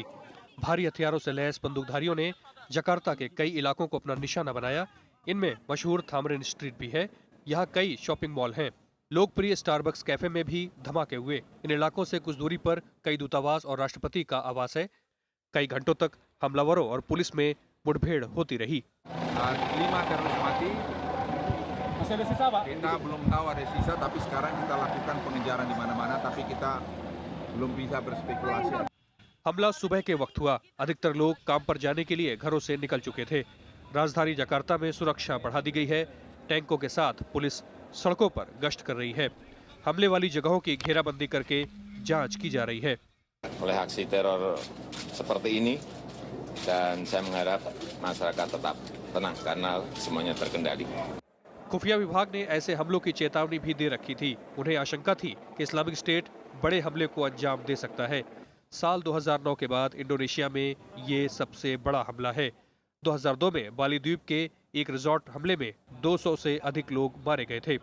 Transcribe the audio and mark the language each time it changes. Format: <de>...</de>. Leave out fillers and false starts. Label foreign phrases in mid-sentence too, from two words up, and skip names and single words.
<hi>भारी हथियारों से लैस बंदूकधारियों ने जकार्ता के कई इलाकों को अपना निशाना बनाया। इनमें मशहूर थामरिन स्ट्रीट भी है। यहाँ कई</hi> <en>shopping mall</en> <hi>हैं। लोकप्रिय स्टारबक्स कैफे में भी धमाके हुए। इन इलाकों से कुछ दूरी पर कई दूतावास और राष्ट्रपति का आवास है। कई घंटों तक हमलावरों और पुलिस में मुठभेड़ होती रही।</hi> <id>5 teroris mati. Kita belum tahu ada sisa, tapi sekarang kita lakukan pengejaran di mana-mana, tapi kita belum bisa berspekulasi.</id> <hi>हमला सुबह के वक्त हुआ। अधिकतर लोग काम पर जाने के लिए घरों से निकल चुके थे। राजधानी जकार्ता में सुरक्षा बढ़ा दी गई है। टैंकों के साथ पुलिस सड़कों पर गश्त कर रही है। हमले वाली जगहों की घेराबंदी करके जांच की जा रही है।</hi> <id>Oleh aksi teror seperti ini, dan saya mengharap masyarakat tetap tenang karena semuanya terkendali.</id> <hi>खुफिया विभाग ने ऐसे हमलों की चेतावनी भी दे रखी थी। उन्हें आशंका थी कि इस्लामिक स्टेट बड़े हमले को अंजाम दे सकता है। साल 2009 के बाद इंडोनेशिया में ये सबसे बड़ा हमला है। 2002 में बाली द्वीप के एक रिजॉर्ट हमले में 200 से अधिक लोग मारे गए थे।</hi>